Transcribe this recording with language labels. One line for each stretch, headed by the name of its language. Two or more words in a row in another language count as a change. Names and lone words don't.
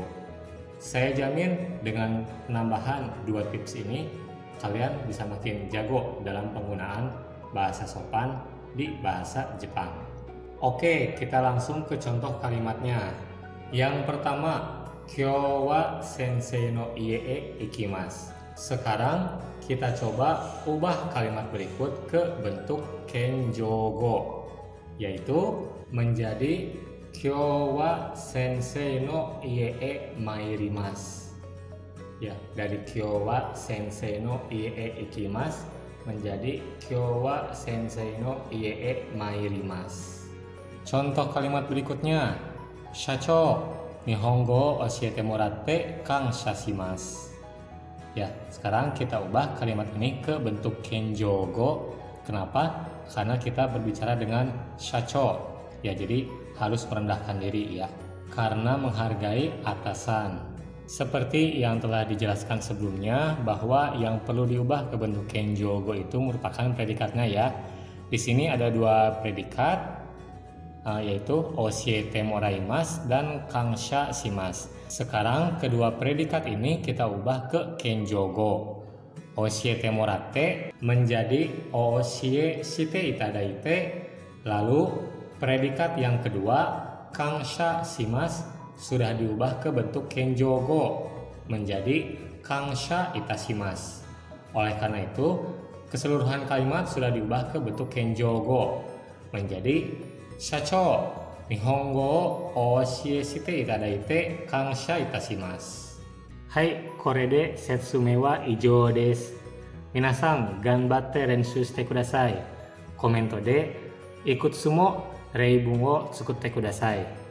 Indonesian: Saya jamin dengan penambahan 2 tips ini, kalian bisa makin jago dalam penggunaan bahasa sopan di bahasa Jepang. Oke, kita langsung ke contoh kalimatnya. Yang pertama,
Japanese: 今日は先生の家へ行きます.
Indonesian: Sekarang kita coba ubah kalimat berikut ke bentuk kenjogo, yaitu menjadi
Japanese: 今日は先生の家へ参ります.
Indonesian: Ya, dari
Japanese: 今日は先生の家へ行きます
Indonesian: menjadi
Japanese: 今日は先生の家へ参ります.
Indonesian: Contoh kalimat berikutnya,
Japanese: 社長、日本語教えてもらって感謝します.
Indonesian: Ya, sekarang kita ubah kalimat ini ke bentuk kenjogo. Kenapa? Karena kita berbicara dengan shacho. Ya, jadi harus merendahkan diri ya, karena menghargai atasan. Seperti yang telah dijelaskan sebelumnya, bahwa yang perlu diubah ke bentuk kenjogo itu merupakan predikatnya ya. Di sini ada 2 predikat, yaitu
Japanese: 教えてもらいます
Indonesian: dan
Japanese: 感謝します.
Indonesian: Sekarang kedua predikat ini kita ubah ke kenjogo.
Japanese: 教えてもらって
Indonesian: menjadi
Japanese: 教えしていただいて.
Indonesian: Lalu predikat yang kedua
Japanese: 感謝します
Indonesian: sudah diubah ke bentuk kenjogo menjadi
Japanese: 感謝いたします.
Indonesian: Oleh karena itu, keseluruhan kalimat sudah diubah ke bentuk kenjogo menjadi
Japanese: 社長、日本語を教えていただいて感謝いたします. はい、これで説明は以上です. みなさん、頑張って練習してください. コメントでいくつも例文を作ってください.